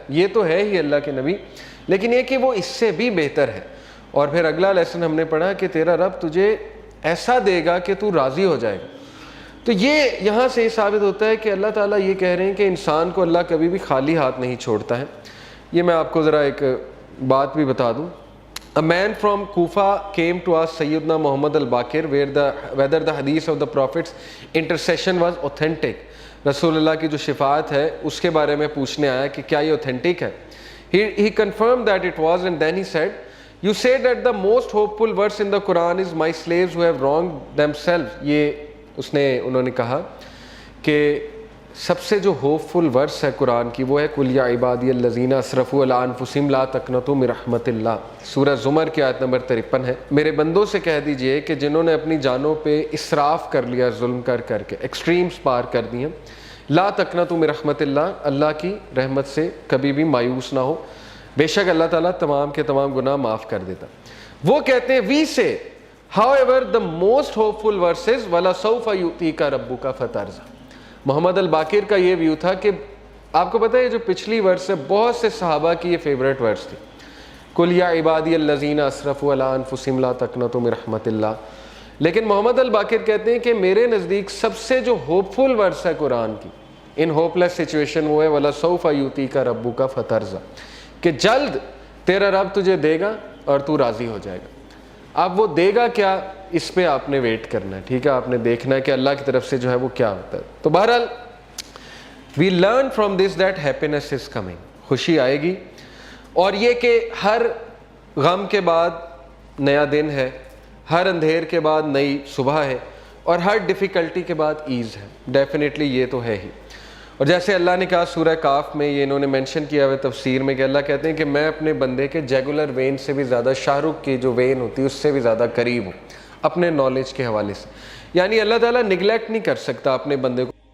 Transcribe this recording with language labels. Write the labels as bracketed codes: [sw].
[ur] یہ تو ہے ہی اللہ کے نبی، لیکن یہ کہ وہ اس سے بھی بہتر ہے. اور پھر اگلا لیسن ہم نے پڑھا کہ تیرا رب تجھے ایسا دے گا کہ تو راضی ہو جائے گا. تو یہ یہاں سے یہ ثابت ہوتا ہے کہ اللہ تعالیٰ یہ کہہ رہے ہیں کہ انسان کو اللہ کبھی بھی خالی ہاتھ نہیں چھوڑتا ہے. یہ میں آپ کو ذرا ایک بات بھی بتا دوں. [en] A man from Kufa came to ask Sayyidina Muhammad al-Baqir whether the hadith of the Prophet's intercession was authentic. [ur] رسول اللہ کی جو شفاعت ہے اس کے بارے میں پوچھنے آیا کہ کیا یہ authentic ہے. [en] He confirmed that it was, and then he said, you say that the most hopeful verse in the Quran is my slaves who have wronged themselves. [ur] یہ انہوں نے کہا کہ سب سے جو ہوپ فل ورس ہے قرآن کی وہ ہے [ar] قل یا عبادی الذین اسرفوا علی انفسہم لا تقنطوا من رحمت اللہ. [ur] سورہ زمر کی آیت نمبر 53 ہے. میرے بندوں سے کہہ دیجئے کہ جنہوں نے اپنی جانوں پہ اسراف کر لیا، ظلم کر کے ایکسٹریمز پار کر دی ہیں، [ar] لا تقنطوا من رحمت اللہ، [ur] اللہ کی رحمت سے کبھی بھی مایوس نہ ہو، بے شک اللہ تعالیٰ تمام کے تمام گناہ معاف کر دیتا. وہ کہتے ہیں [en] we say however the most hopeful verse is [ar] وَلَسَوْفَ يُؤْتِيكَ رَبُّكَ فَتَرْضَىٰ. [ur] محمد الباقر کا یہ ویو تھا کہ آپ کو پتہ ہے جو پچھلی ورس ہے بہت سے صحابہ کی یہ فیوریٹ ورس تھی، [ar] قُلْ يَا عِبَادِيَ الَّذِينَ أَسْرَفُوا عَلَىٰ أَنفُسِهِمْ لَا تَقْنَطُوا مِن رَحْمَتِ اللَّهِ. [ur] لیکن محمد الباقر کہتے ہیں کہ میرے نزدیک سب سے جو ہوپ فل ورس ہے قرآن کی ان ہوپ لیس سچویشن وہ ہے [ar] وَلَسَوْفَ يُؤْتِيكَ رَبُّكَ فَتَرْضَىٰ، [ur] کہ جلد تیرا رب تجھے دے گا اور تو راضی ہو جائے گا. اب وہ دے گا کیا، اس پہ آپ نے ویٹ کرنا ہے. ٹھیک ہے، آپ نے دیکھنا ہے کہ اللہ کی طرف سے جو ہے وہ کیا ہوتا ہے. تو بہرحال [en] we learn from this that happiness is coming. [ur] خوشی آئے گی، اور یہ کہ ہر غم کے بعد نیا دن ہے، ہر اندھیر کے بعد نئی صبح ہے، اور ہر ڈیفیکلٹی کے بعد ایز ہے. ڈیفینیٹلی یہ تو ہے ہی. اور جیسے اللہ نے کہا سورہ کاف میں، یہ انہوں نے مینشن کیا ہوا تفسیر میں کہ اللہ کہتے ہیں کہ میں اپنے بندے کے جیگولر وین سے بھی زیادہ، شاہ رخ کی جو وین ہوتی ہے اس سے بھی زیادہ قریب ہوں اپنے نالج کے حوالے سے. یعنی اللہ تعالیٰ نگلیکٹ نہیں کر سکتا اپنے بندے کو.